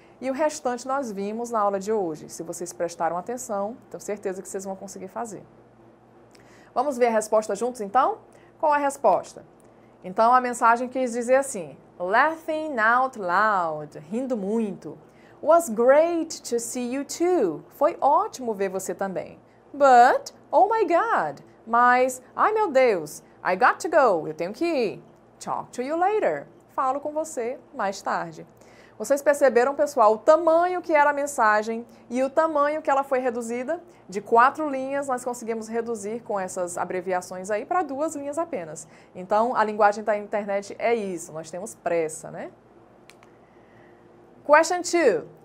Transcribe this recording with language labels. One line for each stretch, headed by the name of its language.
Portuguese: E o restante nós vimos na aula de hoje. Se vocês prestaram atenção, tenho certeza que vocês vão conseguir fazer. Vamos ver a resposta juntos, então? Qual é a resposta? Então, a mensagem quis dizer assim:
English: laughing out loud,
Portuguese: rindo muito.
English: Was great to see you too.
Portuguese: Foi ótimo ver você também.
English: But, oh my God.
Portuguese: Mas, ai meu Deus,
English: I got to go.
Portuguese: Eu tenho que ir.
English: Talk to you later.
Portuguese: Falo com você mais tarde. Vocês perceberam, pessoal, o tamanho que era a mensagem e o tamanho que ela foi reduzida? De 4 linhas, nós conseguimos reduzir com essas abreviações aí para 2 linhas apenas. Então, a linguagem da internet é isso, nós temos pressa, né? Question 2.